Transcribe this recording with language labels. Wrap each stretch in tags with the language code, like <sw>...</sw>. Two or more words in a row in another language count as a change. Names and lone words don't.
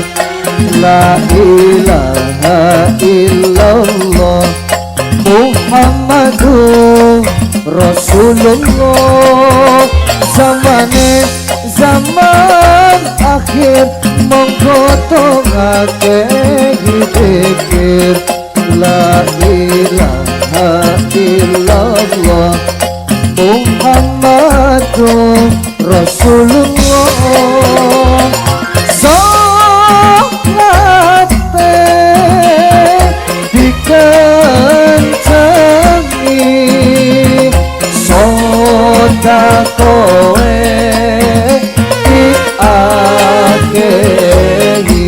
<ar>La ilaha illallah Muhammadur Rasulullah.</ar> <jv>Zamane zaman akhir monggo dongake dipikir.</jv> <ar>La ilaha illallah Muhammadur Rasulullah.</ar> <jv>Salate dikencengi sodakoe diakehi.</jv>